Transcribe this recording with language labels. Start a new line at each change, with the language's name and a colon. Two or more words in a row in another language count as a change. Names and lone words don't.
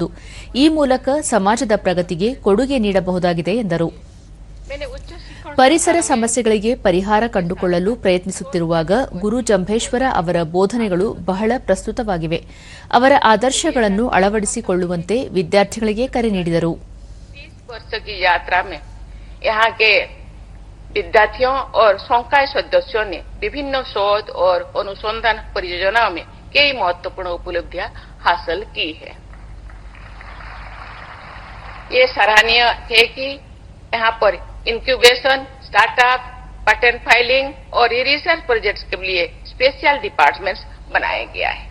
Kannada: ಈ ಮೂಲಕ ಸಮಾಜದ ಪ್ರಗತಿಗೆ ಕೊಡುಗೆ ನೀಡಬಹುದಾಗಿದೆ ಎಂದರು. ಪರಿಸರ ಸಮಸ್ಯೆಗಳಿಗೆ ಪರಿಹಾರ ಕಂಡುಕೊಳ್ಳಲು ಪ್ರಯತ್ನಿಸುತ್ತಿರುವಾಗ ಗುರು ಜಂಭೇಶ್ವರ ಅವರ ಬೋಧನೆಗಳು ಬಹಳ ಪ್ರಸ್ತುತವಾಗಿವೆ. ಅವರ ಆದರ್ಶಗಳನ್ನು ಅಳವಡಿಸಿಕೊಳ್ಳುವಂತೆ ವಿದ್ಯಾರ್ಥಿಗಳಿಗೆ ಕರೆ ನೀಡಿದರು.
Hindi: वर्ष की यात्रा में यहाँ के विद्यार्थियों और संकाय सदस्यों ने विभिन्न शोध और अनुसंधान परियोजनाओं में कई महत्वपूर्ण उपलब्धियां हासिल की है। ये सराहनीय है कि यहाँ पर इंक्यूबेशन, स्टार्टअप,
English: patent filing
Hindi: और
English: research projects
Hindi: के लिए
English: special departments
Hindi: बनाया गया है।